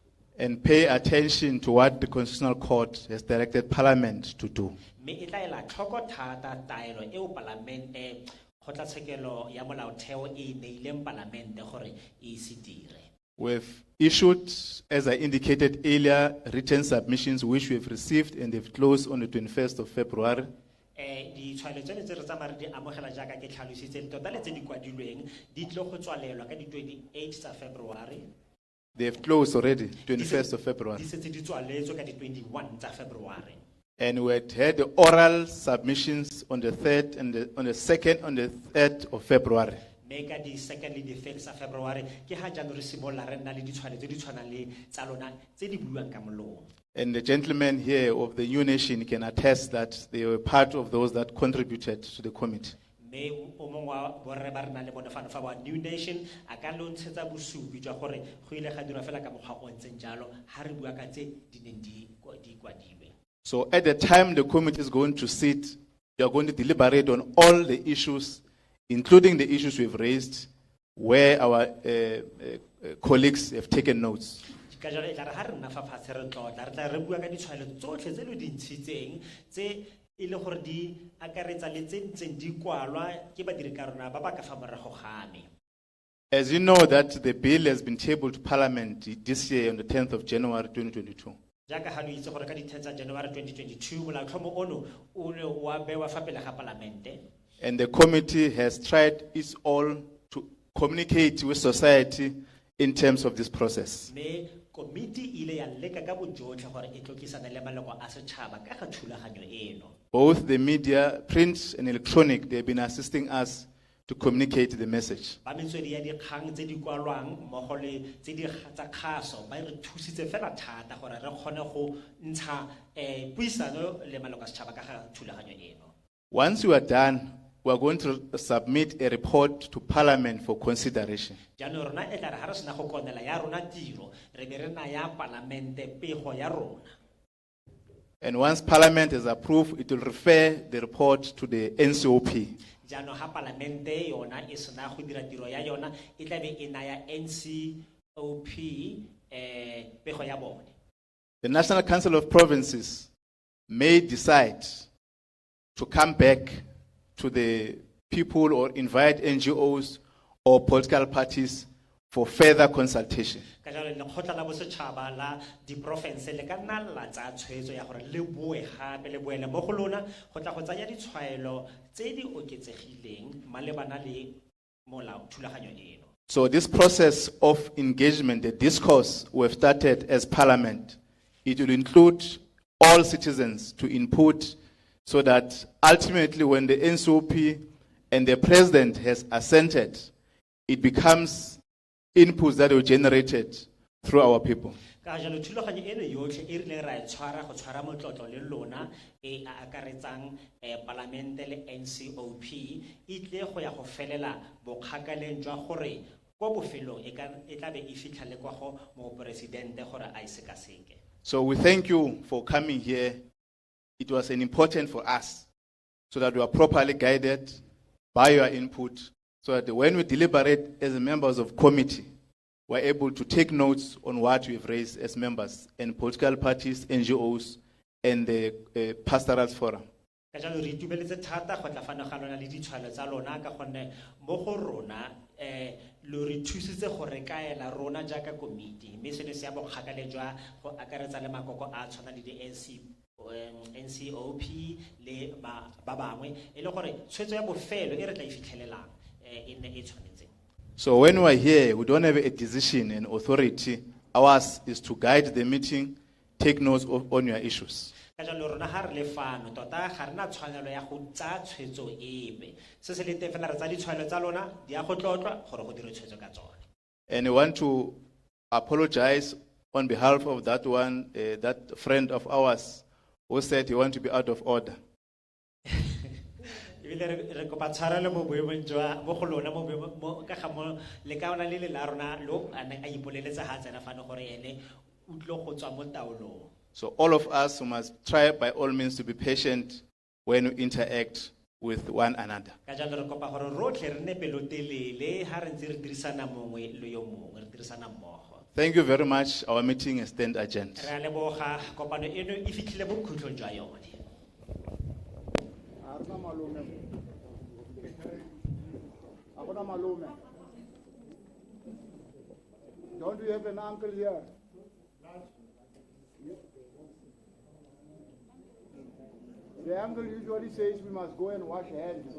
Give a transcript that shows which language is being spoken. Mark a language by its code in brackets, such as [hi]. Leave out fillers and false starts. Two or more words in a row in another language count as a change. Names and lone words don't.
[en] and pay attention to what the Constitutional Court has directed Parliament to do. [tn] mme e tla ela tlhoko thata taelo eo palamente kgotlatshekelo ya molaotheo e neileng palamente gore e se dire. [en] We've issued, as I indicated earlier, written submissions which we have received and they've closed on the 21st of February. [tn] Ditshwaelo tsone tse re tsamaya re di amogela jaaka ke tlhalositse tota le tse di kwadilweng di tlile go tswalelwa ka di 28 tsa February. [en] They've closed already, 21st of February. [tn] Di setse di tswaletswe ka di 21 tsa February. [en] And we had the oral submissions on the 3rd and on the 2nd, on the 3rd of February. [tn] Mme ka di 2nd le di 3rd tsa February ke ha jaanong re simolola re nna le ditshwaelo tse di tshwanang le tsa lona tse di buang ka molomo. [en] And the gentlemen here of the New Nation can attest that they were part of those that contributed to the committee. [tn] Mme o mongwe wa borre ba re nang le bone fano fa wa New Nation a ka lontshetsa bosupi jwa gore go ile ga dirwa fela ka mokgwa o ntseng jalo ha re bua ka tse di neng di kwadilwe. [en] So at the time the committee is going to sit, you are going to deliberate on all the issues, including the issues we've raised, where our colleagues have taken notes. [tn] Ka jalo e tla re ha re nna fa fatshe re tlotla re tla re bua ka ditshwaelo tsotlhe tse le di ntshitseng tse e le gore di akaretsa le tse ntseng di kwalwa ke badirikarona ba ba ka fa morago game. [en] As you know that the bill has been tabled to Parliament this year on the 10th of January 2022. [tn] Jaaka ha lo itse gore ka di 10 tsa January 2022 molaotlhomo ono o ne wa bewa fa pele ga Palamente. [en] And the committee has tried its all to communicate with society in terms of this process. [tn] Me committee ile ya leka ka bojotlhe gore e tlokisana le maloko a setšhaba ka ga thulaganyo eno. [en] Both the media, print and electronic, they've been assisting us to communicate the message. [tn] Ba metswedi ya dikgang tse di kwalwang mmogo le tse di tsa kgaso ba re thusitse fela thata gore re kgone go ntsha puisano le maloko a setšhaba ka ga thulaganyo eno. [en] Once we are done, we are going to submit a report to Parliament for consideration. [tn] Jaanong rona e tla re ha re sena go konela ya rona tiro re be re naya Palamente pego ya rona. [en] And once Parliament has approved, it will refer the report to the NCOP. [tn] Jaanong ha Palamente yona e sena go dira tiro ya yona e tla be e naya NCOP pego ya bone. [en] The National Council of Provinces may decide to come back to the people or invite NGOs or political parties for further consultation. [tn] Ka jalo lekgotla la bosetšhaba la diporofense le ka nna la tsaya tshwetso ya gore le boe gape le boele mo go lona go tla go tsaya ditshwaelo tse di oketsegileng malebana le molao thulaganyo eno. [en] So this process of engagement, the discourse we've started as Parliament, it will include all citizens to input so that ultimately when the NCOP and the President has assented, it becomes inputs that were generated through our people. [tn] Ka jalo thulaganyo eno yotlhe e rile ra e tshwara go tshwara motlotlo le lona e a akaretsang Palamente le NCOP e tle go ya go felela bokgakaleng jwa gore kwa bofelong e tla be e fitlha le kwa go moporesidente gore a sekaseke. [en] So we thank you for coming here. It was an important for us so that we are properly guided by your input so that when we deliberate as members of committee, we're able to take notes on what we've raised as members and political parties, NGOs, and the pastoral forum. [tn] Ka jalo re itumeletse thata go tla fana ga lona le ditshwaelo tsa lona ka gonne mo go rona lo re thusitse go re kaela rona jaaka komiti mme se ne se ya bokgakale jwa go akaretsa le makoko a tshwana le NCOP le ba bangwe e le gore tshwetso ya bofelo e re tla ifitlhelelang e ne e tshwanetseng. [en] So when we are here, we don't have a decision and authority. Ours is to guide the meeting, take notes on your issues. [tn] Ka jalo rona ha re le fano tota ga rena tshwanelo ya go tsaya tshwetso epe se se le teng fela re tsa ditshwaelo tsa lona di ya go tlotlwa gore go dire tshwetso ka tsone. [en] And we want to apologize on behalf of that one, that friend of ours who said he want to be out of order. [tn] Re kopa tshwarelo mo boemong jwa mo go lona mo ka ga mo le ka ona le le la rona lo a ipoleletsa ha tsena fano gore ene o tlo go tswa mo taolong. [en] So all of us must try by all means to be patient when we interact with one another. [tn] Ka jalo re kopa gore rotlhe re ne pelotelele ha re ntse re dirisana mongwe le yo mongwe re dirisana mmogo. [en] Thank you very much. Our meeting is stand adjourned. [tn] Re a leboga, kopano eno e fitlhile mo bokhutlhong jwa yone. [en] Don't we have an uncle here? The uncle usually says we must go and wash hands.